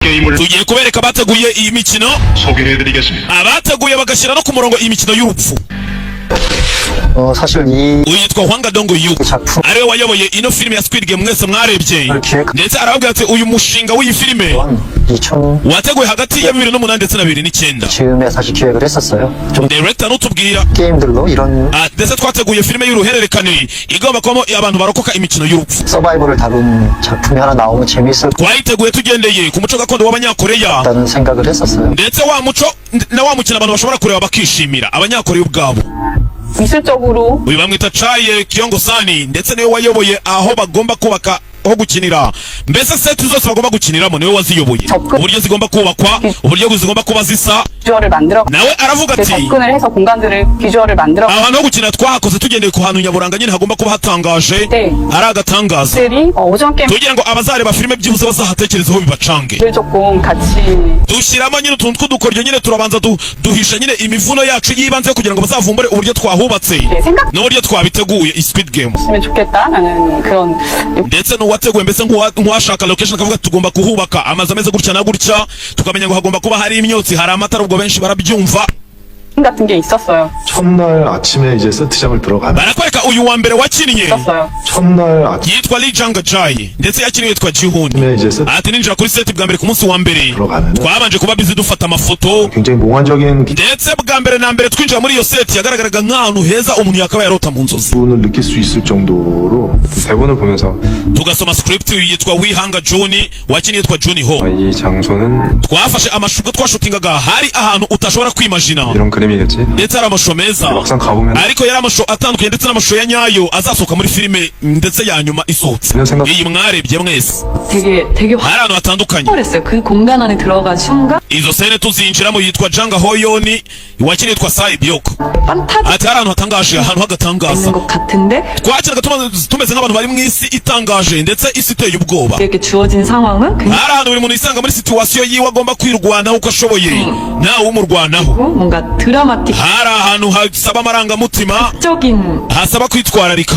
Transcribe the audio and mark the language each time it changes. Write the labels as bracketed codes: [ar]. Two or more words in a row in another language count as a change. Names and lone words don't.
[rw] tugiye kubereka abateguye iyi mikino abateguye bagashyira no ku murongo iyi mikino y'urupfu. [ko] 사실 이 [rw] uyitwa Hwangdong Yu ariwe wayoboye ino filime ya Squid Game mwese mwarebye, ndetse arababwira ati uyu mushinga w'iyi filime wateguye hagati ya 2008 ndetse na 2009. [ko] 즈음에 사실 기획을 했었어요. 좀 [rw] Director nutubwira [ko] 게임들로 이런 [rw] ndetse twateguye filime y'uruhererekane igomba kubamo abantu barokoka imikino y'urupfu. [ko] 서바이벌을 다룬 작품이 하나 나오면 재밌을 [rw] twayiteguye tugendeye ku muco gakondo w'abanyakoreya [ko] 거라는 생각을 했었어요. [rw] ndetse wa muco na wa mukino abantu bashobora kureba bakishimira abanyakoreya ubwabo. [ko] 미술적으로 [rw] uyu bamwita Chae Kyong-sani ndetse niwe wayoboye aho bagomba kubaka aho gukinira, mbese seti zose bagomba gukiniramo niwe waziyoboye, uburyo zigomba kubakwa, uburyo zigomba kuba zisa. [ko] 비주얼을 만들어 [rw] nawe aravuga ati [ko] 접근을 해서 공간들을 비주얼을 만들어 [rw] ahantu ho gukina twahakoze tugendeye ku hantu nyaburanga nyine hagomba kuba hatangaje ari agatangaza [ko] 들이 오징어 게임을 [rw] tugira ngo abazareba filime byibuze bazahatekerezaho bibacange. [ko] 조금 같이 [rw] dushyiramo nyine utuntu tw'udukoryo nyine turabanza duhisha nyine imivuno yacu y'ibanze kugira ngo bazavumbure uburyo twahubatse n'uburyo twabiteguye Squid Game. [ko] 했으면 좋겠다라는 그런 [rw] ndetse n'uwateguye mbese nk'uwashaka location akavuga tugomba kuhubaka amazu ameze gutya na gutya, tukamenya ngo hagomba kuba hari imyotsi, hari amatara, ubwo benshi barabyumva. [ko] 같은 게 있었어요. 첫날 아침에 이제 세트장을 들어가면 [rw] barakwereka uyu wa mbere wakinnye [ko] 있었어요. 첫날 아침에 [rw] yitwa Lee Jang-jae ndetse yakinnye yitwa Ji-hoon. [ko] 이제 세트 [rw] ati ninjira kuri seti bwa mbere ku munsi wa mbere [ko] 들어가면 [rw] twabanje kuba bizi dufata amafoto, [ko] 굉장히 몽환적인 [rw] ndetse bwa mbere na mbere twinjira muri iyo seti yagaragaraga nk'ahantu heza umuntu yakaba yarota mu nzozi. [ko] 기분을 느낄 수 있을 정도로 대본을 보면서 [rw] tugasoma script yitwa Wi Hanga Jun wakinnye yitwa Juni Ho. [ko] 이 장소는 [rw] twafashe amashusho twashutingaga hari ahantu utashobora kwimagina, [ko] 이런 그림이겠지. [rw] ndetse ari amashusho meza [ko] 막상 가보면 [rw] ariko yari amashusho atandukanye ndetse n'amashusho ya nyayo azasohoka muri filime ndetse ya nyuma isohotse iyi mwarebye mwese. [ko] 되게 [rw] hari ahantu hatandukanye. [ko] 활발했어요. 그 공간 안에 들어간 순간 [rw] izo sene tuzinjiramo yitwa Jang Hoyeon wakinnye yitwa Sae Byok. [ko] 판타지 [rw] ati hari ahantu hatangaje, ahantu hagatangaza [ko] 있는 것 같은데 [rw] twakiraga tumeze nk'abantu bari mu isi itangaje ndetse isi iteye ubwoba. [ko] 이렇게 주어진 상황은 굉장히 [rw] hari ahantu buri muntu yisanga muri situwasiyo yiwe agomba kwirwanaho uko ashoboye ntawe umurwanaho. [ko] 뭔가 드라마틱 [rw] hari ahantu hasaba amarangamutima, [ko] 적인 [rw] hasaba kwitwararika.